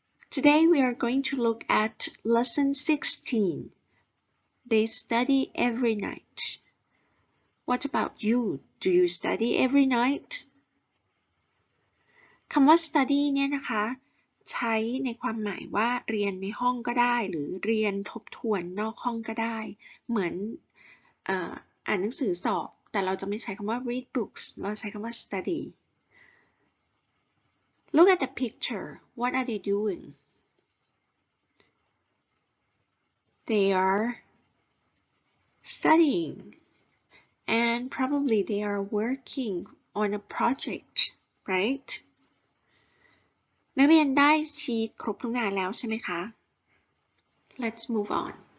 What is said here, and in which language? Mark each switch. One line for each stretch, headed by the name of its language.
English: Today we are going to look at Lesson 16. They study every night. What about you? Do you study every night?
Thai: คำว่า study เนี่ยนะคะ ใช้ในความหมายว่าเรียนในห้องก็ได้หรือเรียนทบทวนนอกห้องก็ได้ เหมือนอ่านหนังสือสอบแต่เราจะไม่ใช้คำว่า
English: read books
Thai: เราใช้คำว่า study.
English: Look at the picture. What are they doing? They are studying and probably they are working on a project, right?
Thai: นักเรียนได้ชีทครบทุกงานแล้วใช่ไหมคะ
English: Let's move on.